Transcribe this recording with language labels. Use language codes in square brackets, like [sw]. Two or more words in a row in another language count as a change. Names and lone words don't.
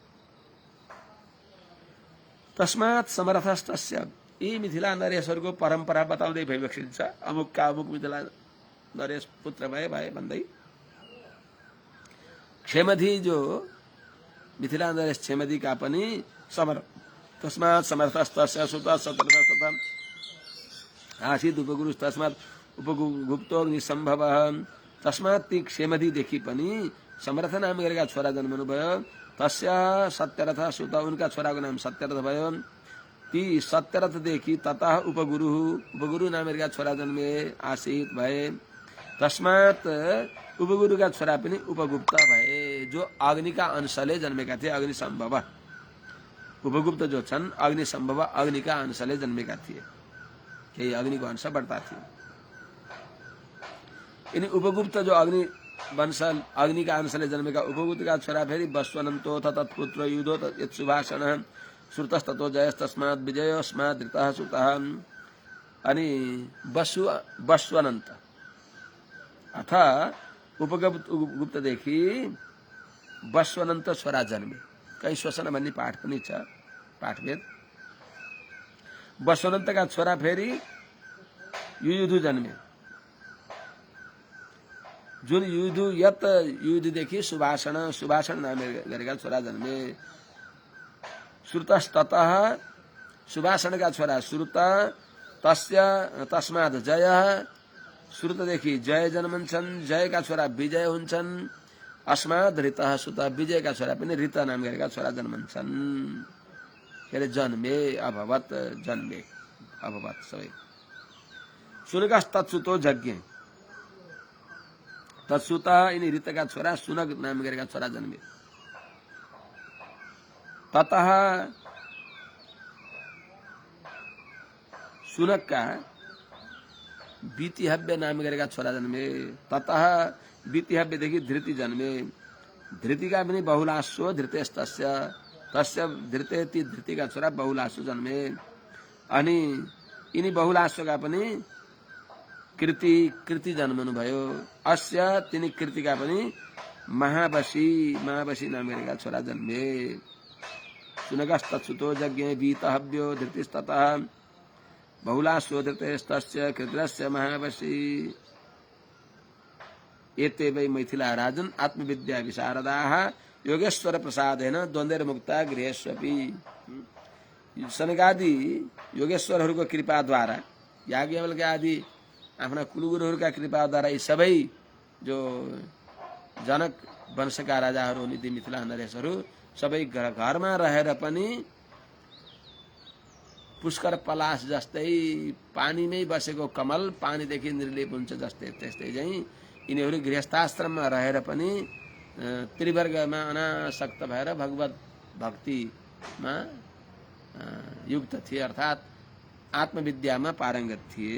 [sa] तस्मात् समर्थस्तस्य, [ne] यी मिथिला नरेशहरूको परम्परा बताउँदै भइबक्सिन्छ। अमुकका अमुक मिथिला नरेश पुत्र भए भन्दै क्षेमधी जो मिथिला नरेश क्षेमधीका पनि [sa] तस्मात् समर्थस्तस्य सुतः सतरथस्तथा आसीत् उपगुरु तस्मात् उपगुप्तोऽग्निसम्भवः। [ne] तस्मात् ती क्षेमधीदेखि पनि समर्थ नाम गरेका छोरा जन्मनुभयो। तस्य सत्यरथ सुत, उनका छोराको नाम सत्यरथ भयो। ती सत्यरथदेखि ततः उपगुरु नाम गरेका छोरा जन्मे, आसीत् भए। तस्मात् उपगुरुका छोरा पनि उपगुप्त भए, जो अग्निका अंशले जन्मेका थिए। अग्निसम्भव उपगुप्त जो छन् अग्निसम्भव अग्निका अंशले जन्मेका थिए, केही अग्निको अंश बढ्ता थिए। यिनी उपगुप्त जो अग्निका अंशले जन्मेका उपगुप्तका छोरा फेरि [sa] वस्वनन्तोथ तत्पुत्र युधो यत्सुभाषण श्रुतस्ततो जयस्तस्मात् विजयोस्मात् धृतः सुतः। [ne] अनि वस्वनन्त अथ उपगुप्तदेखि वस्वनन्त छोरा जन्मे। कहीं श्वसन भन्ने पाठ पनि छ, पाठभेद। वस्वनन्तका छोरा फेरि युयुधु जन्मे। जुन युयुधुदेखि सुभाषण नाम गरेका छोरा जन्मे। श्रुतस्ततः सुभाषणका छोरा श्रुत, तस्मात् जय, श्रुतदेखि जय जन्मन्छन्। जयका छोरा विजय हुन्छन्। [sa] अस्मात् ऋतः सुत, [ne] विजयका छोरा पनि ऋत नाम गरेका छोरा जन्मन्छन्। के अरे जन्मे अभवत, जन्मे अभवत सबै। [sa] सुनकस तत्सुतो यज्ञ, [ne] तत्सुत यिनी ऋतका छोरा सुनक नाम गरेका छोरा जन्मे। ततः सुनकका बीतिहव्य नाम गरेका छोरा जन्मे। ततः बीतिहव्यदेखि धृति जन्मे। धृतिका पनि [sa] बहुलाशो धृतेस्तस्य, [ne] तस्य धृते ती धृतिका छोरा बहुलाशो जन्मे। अनि यिनी बहुलाशोका पनि कृति जन्मनुभयो। अस्य तिनी कृतिका पनि महावशी नाम गरेका छोरा जन्मे। [sa] सुनकस्तत्सुतो यज्ञे वीतहव्यो धृतिस्ततः बहुलाशो धृतेस्तस्य कृतिरस्य महावशी। एते वै मैथिला राजन् आत्मविद्या विशारदाः योगेश्वर प्रसादेन द्वन्द्वैर्मुक्ता गृहेष्वपि। [ne] सनकादि योगेश्वरहरूको कृपाद्वारा, याज्ञवल्क्य आदि आफ्ना कुलगुरुहरूका कृपाद्वारा यी सबै जो जनक वंशका राजाहरू निधि मिथिला नरेशहरू सबै घरमा रहेर पनि पुष्कर पलास जस्तै पानीमै बसेको कमल पानीदेखि निर्लेप हुन्छ जस्तै त्यस्तै चाहिँ यिनीहरू गृहस्थाश्रममा रहेर पनि त्रिवर्गमा अनासक्त भएर भगवत भक्तिमा युक्त थिए अर्थात् आत्मविद्यामा पारङ्गत थिए।